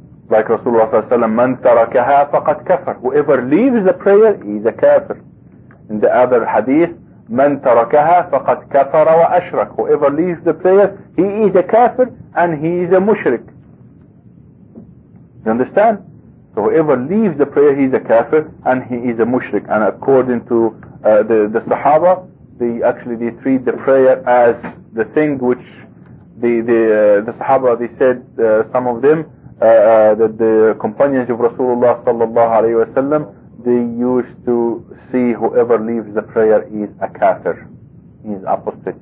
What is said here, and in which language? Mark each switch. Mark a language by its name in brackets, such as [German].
[Arabic] Like Rasulullah صلى الله عليه وسلم, من تركها فقد كفر. [English] Whoever leaves the prayer, he is a kafir. In the other hadith, [Arabic] من تركها فقد كفر وأشرك. [English] Whoever leaves the prayer, he is a kafir and he is a mushrik. You understand? So whoever leaves the prayer, he is a kafir and he is a mushrik. And according to the Sahaba, they treat the prayer as the thing which the Sahaba, they said, some of them, that the companions of Rasulullah sallallahu alayhi wa sallam, they used to see whoever leaves the prayer is a kafir, is apostate.